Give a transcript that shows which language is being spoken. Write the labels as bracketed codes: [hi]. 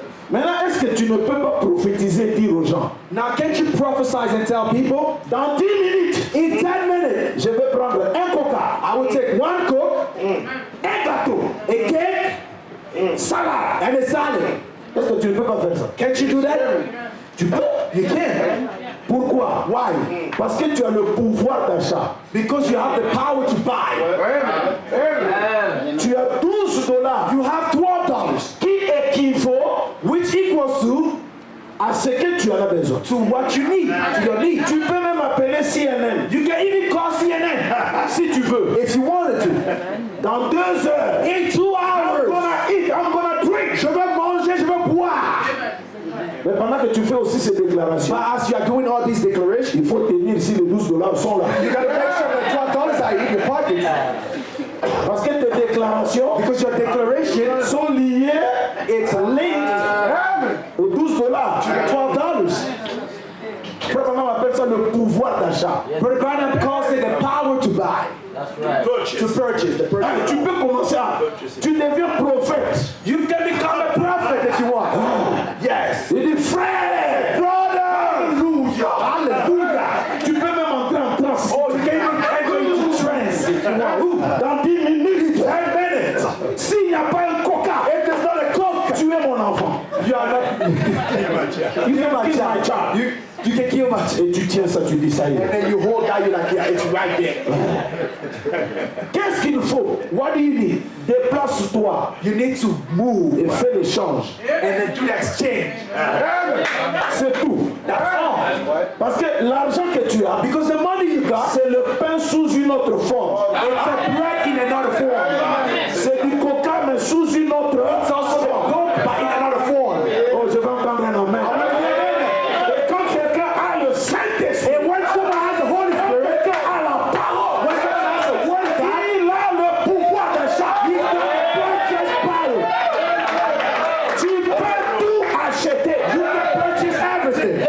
[fr] Maintenant, est-ce que tu ne peux pas prophétiser et dire aux gens, [en] Now, can't you prophesy and tell people, [fr] dans 10 minutes, [en] in 10 minutes, [fr] je vais prendre un Coca, [en] I will take one Coke, [fr] un gâteau, [en] a cake, [fr] salade. [en] and a salad. [fr] Est-ce que tu ne peux pas faire ça? [en] Can't you do that? [fr] Tu peux. [en] You can. [fr] Pourquoi? [en] Why? [fr] Parce que tu as le pouvoir d'achat. [en] Because you have the power to buy. [fr] Tu as $12 [en] You have $12, [fr] qui équivaut [en] which equals [fr] à ce que tu en as besoin. [en] to what you need, to your need. [fr] Tu peux même appeler CNN [en] You can even call CNN [fr] si tu veux. [en] if you wanted to. [fr] Dans 2 heures, [en] In 2 I'm hours, gonna eat, I'm gonna drink. [fr] je vais manger, je vais boire. Mais pendant que tu fais aussi ces déclarations, [en] But as you are doing all these declarations, [fr] il faut tenir si les $12 sont là. [en] you gotta make sure that $12 are in your pocket. [fr] Parce que tes déclarations [en] Because your declaration, [fr] sont liées [en] it's linked [fr] aux $12. [en] to $12. [fr] Frère Branham appelle ça le pouvoir d'achat. [en] Brother Branham calls it the power to buy, to purchase. The [fr] Ah, tu peux commencer à... Tu deviens prophète. [en] You can become a prophet if you want. Yes. [fr] Il dit frère, [en] Brother. [fr] alléluia, [en] Hallelujah. [fr] Tu peux même entrer en transe. [en] Oh, you can even enter into trance if you want. [fr] Dans 10 minutes, [en] 10 minutes. [fr] s'il n'y a pas un coca, [en] If there's not a Coke, [fr] tu es mon enfant. [en] you are not. You can kill my child. You can kill my child. [fr] Et tu tiens ça, tu dis ça y [en] And [fr] est. [en] then you hold that, you're like, yeah, it's right there. [fr] Qu'est-ce qu'il faut? [en] What do you need? [fr] Déplace-toi [en] You need to move [fr] et fais l'échange. [en] and then do the exchange. [fr] C'est tout. [en] That's all. [fr] Parce que l'argent que tu as, [en] Because the money you got, [fr] c'est le pain sous une autre forme. [en] it's a bread in another form. [fr] C'est du coca mais sous une autre [en] It's also [fr] forme. [en] gold, but in another form. [fr] Oh, je vais entendre un amen. Et quand quelqu'un a le Saint-Esprit, [en] And when someone has the Holy Spirit, [fr] quelqu'un a la parole, [en] when someone has the Word of God, [fr] il a le pouvoir d'achat. [en] he's got purchase power. [fr] Tu peux tout acheter. [en] You can purchase everything.